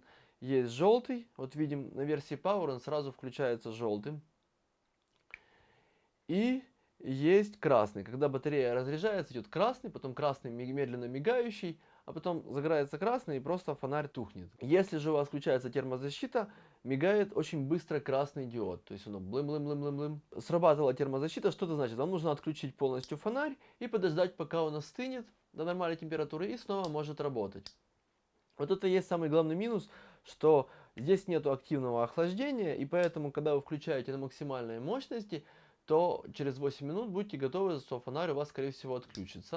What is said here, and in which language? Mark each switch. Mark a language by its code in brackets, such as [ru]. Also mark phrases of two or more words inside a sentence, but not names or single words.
[ru] Есть желтый, вот видим на версии Power он сразу включается желтым. И есть красный. Когда батарея разряжается, идет красный, потом красный медленно мигающий, а потом загорается красный и просто фонарь тухнет. Если же у вас включается термозащита, мигает очень быстро красный диод. То есть оно блым-блым-блым-блым-блым. Срабатывала термозащита, что это значит? Вам нужно отключить полностью фонарь и подождать, пока он остынет до нормальной температуры и снова может работать. Вот это и есть самый главный минус, что здесь нет активного охлаждения, и поэтому, когда вы включаете на максимальной мощности, то через 8 минут будьте готовы, что фонарь у вас, скорее всего, отключится.